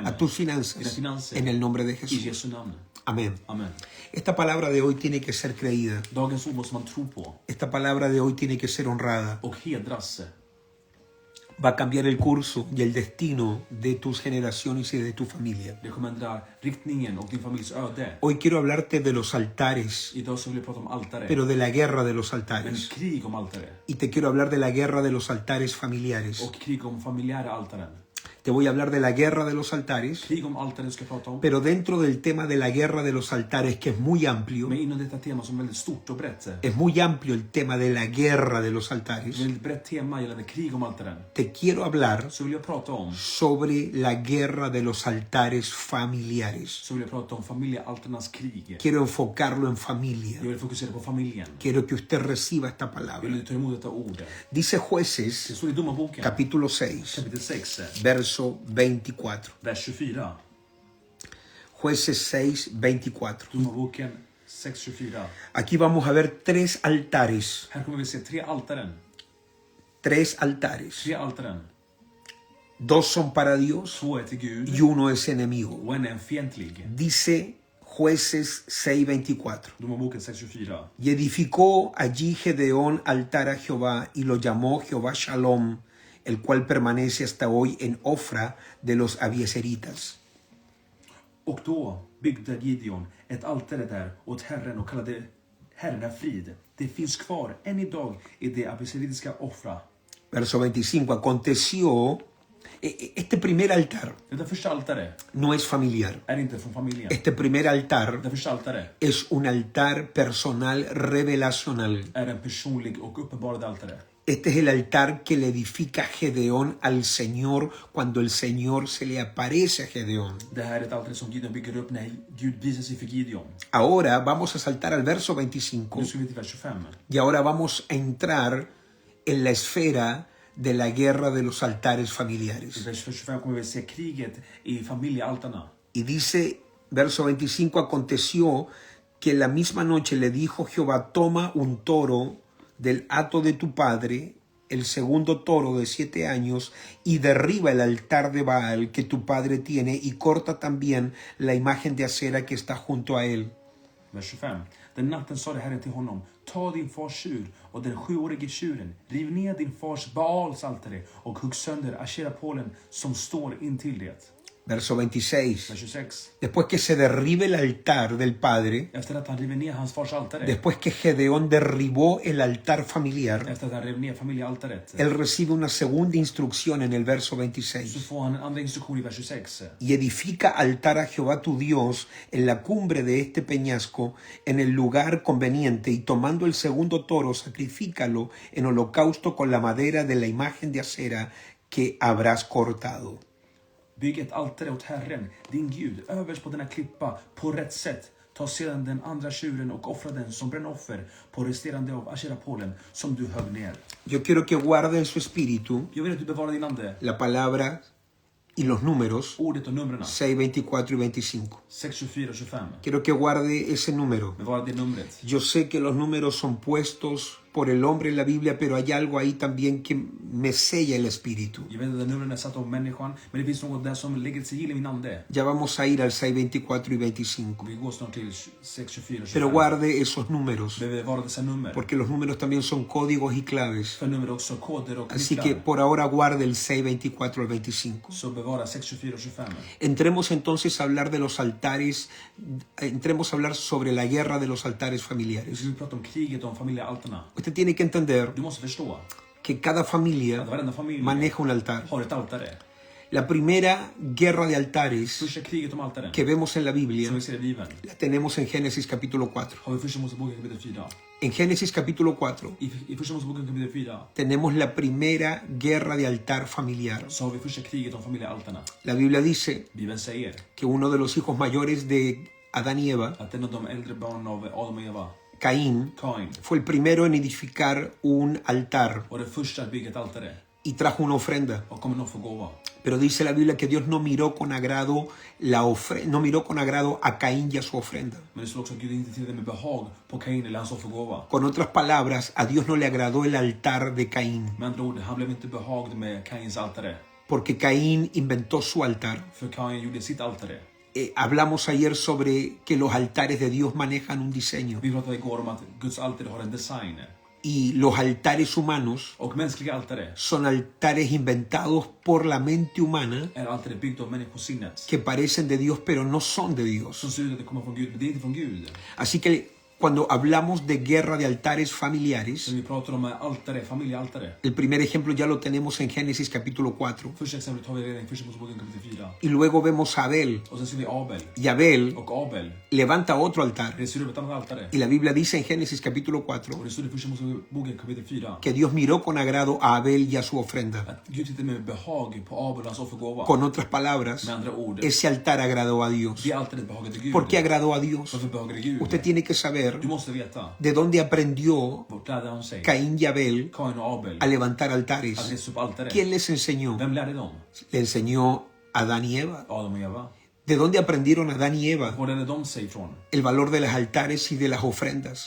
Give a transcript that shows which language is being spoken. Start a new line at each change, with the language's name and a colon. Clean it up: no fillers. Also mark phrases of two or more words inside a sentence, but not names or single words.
Spanish: a tus
Swedish: Dina
Spanish: finanzas,
Swedish: finanser.
Spanish: en el nombre de
Swedish: I
Spanish: Jesús.
Swedish: Jesu namn.
Spanish: Amén.
Swedish: Amen.
Spanish: Esta palabra de hoy tiene que ser creída.
Swedish: Dagens ord måste man tro på
Spanish: Esta palabra de hoy tiene que ser honrada.
Swedish: och hedras.
Spanish: Va a cambiar el curso y el destino de tus generaciones y de tu familia.
Swedish: Det kommer ändra riktningen och din familjs öde.
Spanish: Hoy quiero hablarte de los altares,
Swedish: Idag så vill jag prata om altare.
Spanish: pero de la guerra de los
Swedish: Men
Spanish: altares.
Swedish: krig om altare.
Spanish: Y te quiero hablar de la guerra de los altares familiares.
Swedish: Och krig om familjära altaren.
Spanish: Te voy a hablar de la guerra de los altares,
Swedish: Krig om altaren ska jag prata om.
Spanish: pero dentro del tema de la guerra de los altares, que es muy amplio,
Swedish: Men inom detta tema som är väldigt stort och brett.
Spanish: es muy amplio el tema de la guerra de los
Swedish: Ett
Spanish: altares,
Swedish: väldigt brett tema gällande krig om altaren.
Spanish: te quiero hablar
Swedish: Så vill jag prata om.
Spanish: sobre la guerra de los altares familiares.
Swedish: Så vill jag prata om familjealtarnas krig.
Spanish: Quiero enfocarlo en familia.
Swedish: Jag vill fokusera på familjen.
Spanish: Quiero que usted reciba esta
Swedish: Jag
Spanish: palabra.
Swedish: vill ta emot detta ord.
Spanish: Dice
Swedish: Det
Spanish: Jueces,
Swedish: står i Domarboken.
Spanish: capítulo 6,
Swedish: Kapitel 6.
Spanish: verso 24.
Swedish: Vers 24.
Spanish: Jueces 6, 24.
Swedish: Domarboken 6:24.
Spanish: Aquí vamos a ver tres altares.
Swedish: Här kommer vi se tre altaren.
Spanish: Tres altares.
Swedish: Tre altaren.
Spanish: Dos son para Dios
Swedish: Två är till Gud
Spanish: y uno es enemigo.
Swedish: och en är fientlig.
Spanish: Dice Jueces 6:24.
Swedish: Domarboken 6:24.
Spanish: Y edificó allí Gedeón altar a Jehová y lo llamó Jehová Shalom, el cual permanece hasta hoy en Ofra de los Abieseritas.
Swedish: Och då byggde Gideon ett altare där åt Herren och kallade Herren är frid. Det finns kvar än idag i det abiseritiska Ofra.
Spanish: Verso 25. Aconteció, este primer altar
Swedish: Detta första altare
Spanish: no es familiar.
Swedish: är inte från familjen.
Spanish: Este primer altar
Swedish: Detta första altare
Spanish: es un altar personal revelacional.
Swedish: är en personlig och uppenbarad altare.
Spanish: Este es el altar que le edifica Gedeón al Señor cuando el Señor se le aparece a Gedeón.
Swedish: Det här är ett altare som Gideon bygger upp när Gud visar sig för Gideon.
Spanish: Ahora vamos a saltar al verso 25
Swedish: Nu ska vi till vers 25.
Spanish: y ahora vamos a entrar en la esfera de la guerra de los altares
Swedish: I
Spanish: familiares.
Swedish: vers 25 kommer vi se kriget i familjealtarna.
Spanish: Y dice, verso 25, aconteció que la misma noche le dijo Jehová, toma un toro del hato de tu padre el segundo toro de 7 años y derriba el altar de Baal que tu padre tiene y corta también la imagen de acera que está junto a él.
Swedish: Vers 25. Den natten sade Herren till honom, ta din fars tjur och den 7-årige tjuren, riv ner din fars Baals altare och hugg sönder Ashera-pålen som står intill det.
Spanish: Verso 26.
Swedish: Vers 26.
Spanish: Después que se derribe el altar del padre,
Swedish: Efter att han river ner hans fars altare,
Spanish: después que Gedeón derribó el altar familiar,
Swedish: efter att han rev ner familjealtaret,
Spanish: él recibe una segunda instrucción en el verso
Swedish: så
Spanish: 26.
Swedish: får han en andra instruktion i vers 26.
Spanish: Y edifica altar a Jehová tu Dios en la cumbre de este peñasco, en el lugar conveniente, y tomando el segundo toro, sacrifícalo en holocausto con la madera de la imagen de acera que habrás cortado.
Swedish: Bygg ett altare åt Herren, din Gud, överst på denna klippa, på rätt sätt. Ta sedan den andra tjuren och offra den som brännoffer på resterande av Ashera-pålen som du högg ner.
Spanish: Yo quiero que guarde en su espíritu
Swedish: Jag vill att du bevarar din ande,
Spanish: la palabra y los números
Swedish: ordet och numren.
Spanish: 6, 24 y 25.
Swedish: 6, 24 och 25.
Spanish: Quiero que guarde ese número.
Swedish: Bevara det numret.
Spanish: Yo sé que los números son puestos por el hombre en la Biblia, pero hay algo ahí también que me sella el espíritu.
Swedish: Jag vet att numren är satt av människan, men det finns något där som lägger sig i min ande.
Spanish: Ya vamos a ir al 6, 24 y 25.
Swedish: Vi går snart till 6, 24 och 25.
Spanish: Pero guarde esos números,
Swedish: Bevara dessa nummer.
Spanish: porque los números también son códigos y claves.
Swedish: För nummer är också koder och
Spanish: Así que
Swedish: nycklar.
Spanish: por ahora guarde el 6, 24 al 25.
Swedish: Så bevara 6, 24 och 25.
Spanish: Entremos entonces a hablar de los altares, entremos a hablar sobre la guerra de los altares
Swedish: Vi
Spanish: familiares.
Swedish: ska prata om kriget om familjealtarna.
Spanish: Usted tiene que entender
Swedish: Du måste förstå
Spanish: que cada familia
Swedish: att varenda familj
Spanish: maneja un altar.
Swedish: har ett altare.
Spanish: La primera guerra de altares
Swedish: Första kriget om altaren
Spanish: que vemos en la Biblia
Swedish: som vi ser i Bibeln
Spanish: la tenemos en Génesis capítulo 4.
Swedish: har vi första Moseboken kapitel 4.
Spanish: En Génesis capítulo 4
Swedish: I första Moseboken kapitel 4
Spanish: tenemos la primera guerra de altar familiar.
Swedish: så har vi första kriget om familjealtarna.
Spanish: La Biblia dice
Swedish: Bibeln säger
Spanish: que uno de los hijos mayores de Adán y Eva,
Swedish: att en av de äldre barnen av Adam och Eva,
Spanish: Caín,
Swedish: Kain,
Spanish: fue el primero en edificar un altar
Swedish: var den första att bygga ett altare
Spanish: y trajo una ofrenda.
Swedish: och kom en offergåva.
Spanish: Pero dice la Biblia que Dios no miró con agrado no miró con agrado a Caín y a su ofrenda.
Swedish: Men det står också att Gud inte tittade med behag på Kain eller hans offergåva.
Spanish: Con otras palabras, a Dios no le agradó el altar de Caín,
Swedish: Med andra ord, han blev inte behagd med Kains altare.
Spanish: porque Caín inventó su altar.
Swedish: För Kain gjorde sitt altare.
Spanish: Hablamos ayer sobre que los altares de Dios manejan un diseño
Swedish: Vi pratade igår om att Guds altare har en design.
Spanish: y los altares humanos
Swedish: Och mänskliga altare
Spanish: son altares inventados por la mente humana
Swedish: är altare byggt av människosinnet.
Spanish: que parecen de Dios pero no son de Dios.
Swedish: Som ser ut att det kommer från Gud, men det är inte från Gud.
Spanish: Así que cuando hablamos de guerra de altares familiares,
Swedish: Så vi pratar om altare, familjealtare.
Spanish: el primer ejemplo ya lo tenemos en Génesis capítulo 4.
Swedish: Första exemplet har vi redan i första Moseboken kapitel 4.
Spanish: Y luego vemos a Abel.
Swedish: Och sen ser vi Abel.
Spanish: Y Abel
Swedish: Och Abel
Spanish: levanta otro altar.
Swedish: reser upp ett annat altare.
Spanish: Y la Biblia dice en Génesis capítulo 4
Swedish: Och det står i första Moseboken kapitel 4
Spanish: que Dios miró con agrado a Abel y a su ofrenda.
Swedish: att Gud tittade med behag på Abel och hans offergåva.
Spanish: Con otras palabras,
Swedish: Med andra ord,
Spanish: ese altar agradó a Dios.
Swedish: det altaret behagade Gud.
Spanish: ¿Por qué agradó a Dios?
Swedish: Varför behagade Gud?
Spanish: Usted tiene que saber
Swedish: Du måste veta.
Spanish: de dónde aprendió
Swedish: Vart lärde han sig?
Spanish: Caín y Abel
Swedish: Kain och Abel
Spanish: a levantar
Swedish: att
Spanish: altares.
Swedish: resa upp altare.
Spanish: ¿Quién les enseñó?
Swedish: Vem lärde dem?
Spanish: Le enseñó a Adán y Eva.
Swedish: Adam och Eva.
Spanish: ¿De dónde aprendieron Adán y Eva
Swedish: Var lärde de sig ifrån?
Spanish: el valor de los altares y de las ofrendas?